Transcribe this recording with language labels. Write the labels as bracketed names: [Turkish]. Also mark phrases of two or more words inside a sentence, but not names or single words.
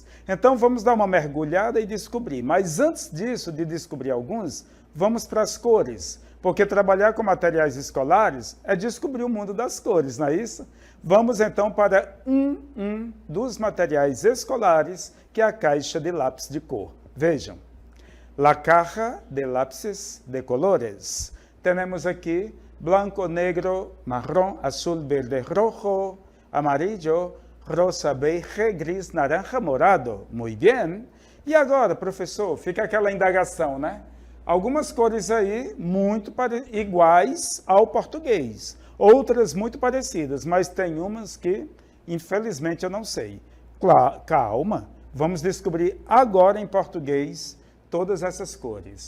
[Portuguese] Então, vamos dar uma mergulhada e descobrir. Mas antes disso, de descobrir alguns, vamos para as cores. Porque trabalhar com materiais escolares é descobrir o mundo das cores, não é isso? Vamos então para um dos materiais escolares, que é a caixa de lápis de cor. Vejam. [Spanish] La caja de lápices de colores. Temos aqui branco, negro, marrom, azul, verde, rojo, amarillo, rosa, beige, gris, naranja, morado. [Portuguese] Muito bem. E agora, professor, fica aquela indagação, né? Algumas cores aí muito iguais ao português. Outras muito parecidas, mas tem umas que, infelizmente, eu não sei. Calma, vamos descobrir agora em português todas essas cores.